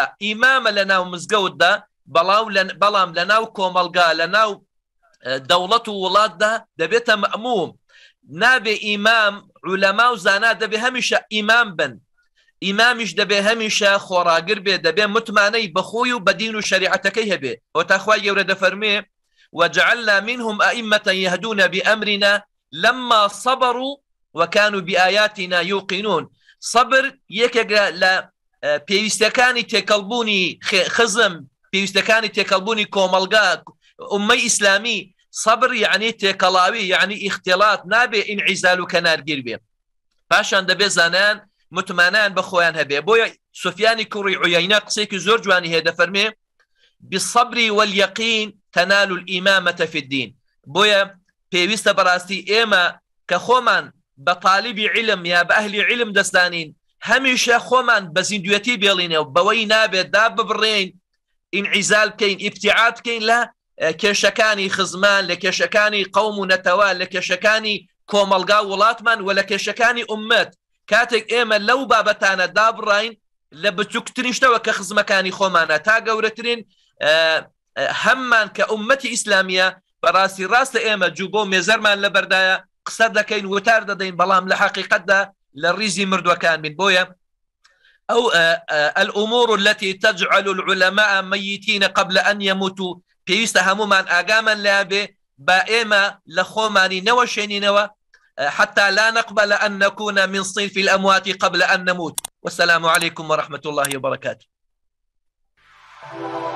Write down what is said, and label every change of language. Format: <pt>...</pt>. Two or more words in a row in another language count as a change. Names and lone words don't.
<ckb>ئیمامە لە ناو مزگەوتدا بەڵام لە ناو کۆمەڵگا، لە ناو دەوڵەت و وڵاتدا دەبێتە مەموم. نابێ ئیمام عولەما و زانا دەبێ هەمیشە ئیمام بن ئیمامیش دەبێ هەمیشە خۆڕاگر بێ دەبێ متمانەی بەخۆی و بەدین و شریعەتەکەی هەبێ ئەو تاخوای گەورە دەفەرمێ</ckb> <ar>وجعلنا منهم أئمة يهدون بأمرنا لما صبروا وكانوا بآياتنا يوقنون</ar> <ckb>صبر یەکێک لە پێویستەکانی تێکەڵبوونی خزم پێویستەکانی تێکەڵبوونی کۆمەلگا ئومەی ئیسلامی صبر یعنی تێکەڵاوی یعنی ئیختیڵات نابێ ئینعیزال و کەنارگیر بێ پاشان دەبێ زانایان متمانیان بە خۆیان هەبێ بۆیە سوفیانی کوڕی عویەینە قسێکی زۆر جوانی هەیە دەفەرمێ</ckb> <ar>بالصبر واليقين تنال الإمامة في الدين</ar> <ckb>بۆیە پێویستە بەڕاستی ئێمە کە خۆمان بە طالبی علم یا بە ئەهلی علم دەستانین هەمیشە خۆمان بە زیندویەتی بێڵینە و بەوەی نابێت دا ببڕێین ئینعیزال بکەین ئیبتیعاد بکەین لە کێشەکانی خزمان لە کێشەکانی قەوم و نەتەوا لە کێشەکانی کۆمەلگا وڵاتمان و لە کێشەکانی ئومەت کاتێک ئێمە لەو بابەتانە دابڕین لە بچووکترین شتەوە کە خزمەکانی خۆمانە تا گەورەترین هەممان کە ئومەتی ئیسلامیە بەڕاستی ڕاستە ئێمە جوو بۆ مێزەرمان لە بەردایە قسە دەکەین وتار دەدەین بەڵام لە حقیقەتدا لە ڕیزی مردوەکان بین بۆیە</ckb> <ar>أو الأمور التي تجعل العلماء ميتين قبل أن يموتوا</ar> <ckb>پێویستە هەمومان ئاگامان لابێ با ئێمە لە خۆمانی نەوەشێنینەوە</ckb> <ar>حتى لا نقبل أن نكون من صنف الأموات قبل أن نموت والسلام عليكم ورحمة الله وبركاته.</ar>